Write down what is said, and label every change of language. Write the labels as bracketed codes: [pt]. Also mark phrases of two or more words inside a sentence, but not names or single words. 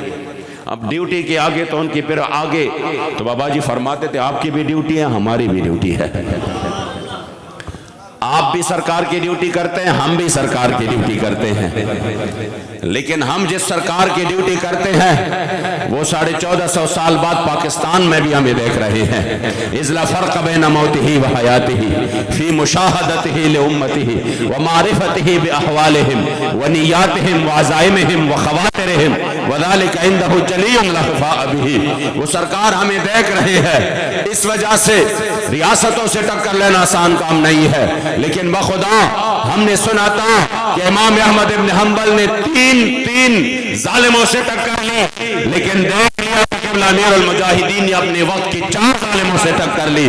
[ur] اب ڈیوٹی کے آگے تو ان کی پھر آگے تو بابا جی فرماتے تھے آپ کی بھی ڈیوٹی ہے، ہماری بھی ڈیوٹی ہے۔ آپ آپ بھی سرکار کی ڈیوٹی کرتے ہیں، ہم بھی سرکار کی ڈیوٹی کرتے ہیں، لیکن ہم جس سرکار کی ڈیوٹی کرتے ہیں وہ 1450 سال بعد پاکستان میں بھی ہمیں دیکھ رہے ہیں۔ [ar] اذ لا فرق بین موتہ و حیاتہ فی مشاہدتہ لامتہ و معرفتہ باحوالہم و نیاتہم و عزائمہم و خواطرہم وذلک عندہ جلی لا خفاء بہ۔ [ur] وہ سرکار ہمیں دیکھ رہے ہیں، اس وجہ سے ریاستوں سے ٹکر لینا آسان کام نہیں ہے، لیکن بخدا ہم نے سنا تھا کہ امام احمد ابن حنبل نے تین ظالموں سے ٹکر لی، لیکن دیکھ لیا کہ قبلہ امیر المجاہدین نے اپنے وقت کی 4 ظالموں سے ٹکر لی۔